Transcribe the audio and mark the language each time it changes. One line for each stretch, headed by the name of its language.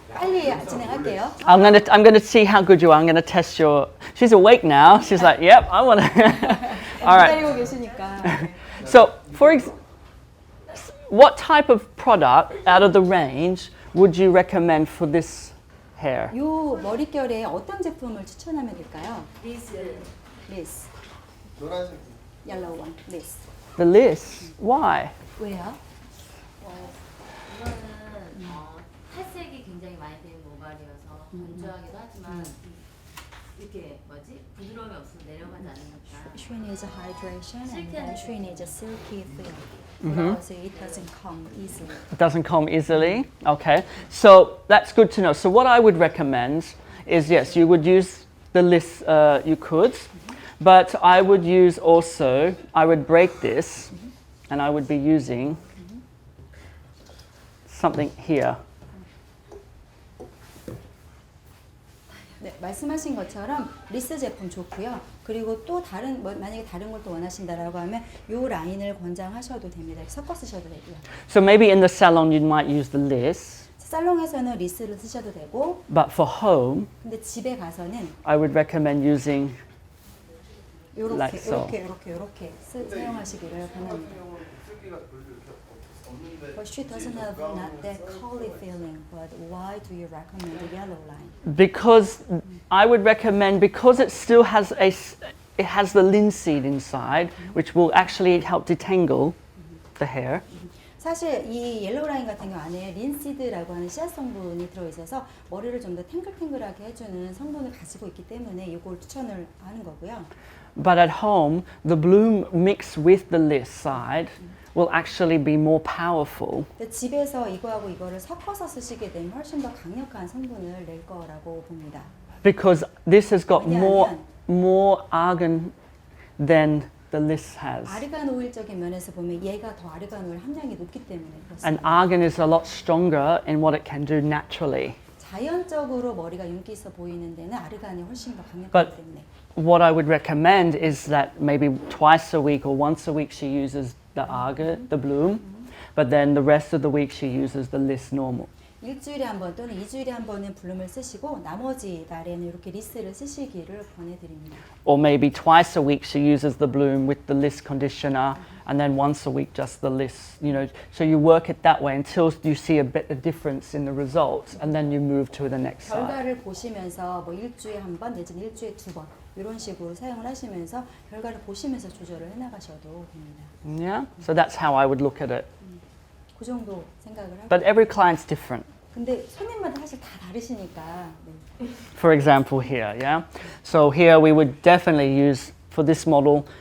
Korean: 빨리 진행할게요.
English: I'm gonna see how good you are. I'm gonna test your. She's awake now. She's like, yep, I want to. All right.
Korean: 기다리고 계시니까.
English: So, what type of product out of the range would you recommend for this hair?
Korean: 요 머릿결에 어떤 제품을 추천하면 될까요?
English: This
Korean: 노란색
English: yellow one. This. The list. Why?
Korean: 왜요? 이거는 탈색이 굉장히 많이 된 모발이어서 건조하기도 하지만 이렇게 뭐지 부드러움이 없어서 내려가지 않으니까.
English: She needs a hydration and then she needs a silky feel. So it doesn't come easily. It doesn't comb easily. Okay, so that's good to know. So what I would recommend is, yes, you would use the list, you could, but I would use also, I would break this and I would be using something here.
Korean: 네, 말씀하신 것처럼 리스 제품 좋고요. 그리고 또 다른 만약에 다른 걸 또 원하신다라고 하면 요 라인을 권장하셔도 됩니다. 섞어 쓰셔도 되고요.
English: So maybe in the salon you might use the list,
Korean: 살롱에서는 리스를 쓰셔도 되고,
English: but for home
Korean: 근데 집에 가서는
English: I would recommend using
Korean: 요렇게
English: Like so.
Korean: 요렇게 사용하시기를 권합니다. 쓸기가 별로 이렇게 없는데
English: But she doesn't have not that curly feeling. But why do you recommend the yellow line? because I would recommend because it still has it has the linseed inside, which will actually help detangle the hair.
Korean: 사실 이 옐로우 라인 같은 경우 안에 린시드라고 하는 씨앗 성분이 들어있어서 머리를 좀 더 탱글탱글하게 해주는 성분을 가지고 있기 때문에 이걸 추천을 하는 거고요.
English: But at home, the bloom mixed with the list side will actually be more powerful
Korean: 근데 집에서 이거하고 이거를 섞어서 쓰시게 되면 훨씬 더 강력한 성분을 낼 거라고 봅니다.
English: because this has got
Korean: 왜냐하면
English: more argan than the list has.
Korean: 아르간 오일적인 면에서 보면 얘가 더 아르간 오일 함량이 높기 때문에
English: And
Korean: 그렇습니다.
English: argan is a lot stronger in what it can do naturally.
Korean: 자연적으로 머리가 윤기 있어 보이는 데는 아르간이 훨씬 더 강력하기
English: But-
Korean: 때문에.
English: What I would recommend is that maybe twice a week or once a week she uses the argan, the bloom, but then the rest of the week she uses the list normal.
Korean: 일주일에 한 번 또는 2주일에 한 번은 블룸을 쓰시고 나머지 날에는 이렇게 리스를 쓰시기를 권해드립니다.
English: Or maybe twice a week she uses the bloom with the list conditioner, and then once a week just the list. You know, so you work it that way until you see a bit of difference in the results, and then you move to the next side.
Korean: 결과를 보시면서 뭐 일주일에 한 번 내지는 일주일에 두 번 이런 식으로 사용을 하시면서 결과를 보시면서 조절을 해나가셔도 됩니다.
English: Yeah. So that's how I would look at it.
Korean: 그 정도 생각을 하고.
English: But every client's different.
Korean: 근데 손님마다 사실 다 다르시니까. 네.
English: For example, here, yeah. So here we would definitely use for this model.